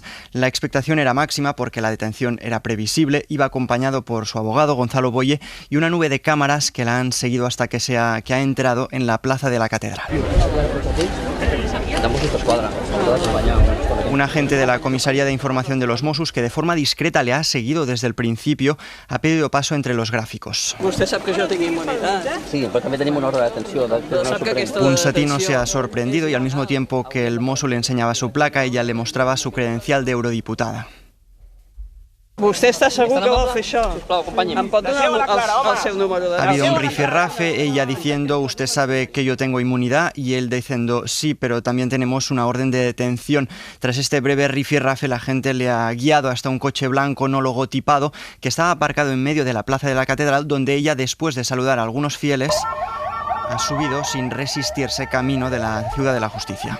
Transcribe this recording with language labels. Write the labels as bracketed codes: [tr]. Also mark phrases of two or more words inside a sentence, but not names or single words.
[es] La expectación era máxima porque la detención era previsible, iba acompañado por su abogado Gonzalo Boye y una nube de cámaras que la han seguido hasta que ha entrado en la Plaza de la Catedral. Un agente de la Comisaría de Información de los Mossos, que de forma discreta le ha seguido desde el principio, ha pedido paso entre los gráficos. [ca] Vostè sap que jo tinc immunitat? Sí, però també tenim una ordre de detenció del Tribunal Suprem. [es] Ponsatí no se ha sorprendido y al mismo tiempo que el mozo le enseñaba su placa, ella le mostraba su credencial de eurodiputada. [ca] Vostè està segur que vol fer això? Sisplau, acompanyi'm. Em pot donar el seu número de... [es] Ha habido un rifirrafe, ella diciendo: usted sabe que yo tengo inmunidad, y él diciendo: sí, pero también tenemos una orden de detención. Tras este breve rifirrafe, la gente le ha guiado hasta un coche blanco no logotipado que estaba aparcado en medio de la Plaza de la Catedral, donde ella, después de saludar a algunos fieles, ha subido sin resistirse camino de la Ciudad de la Justicia.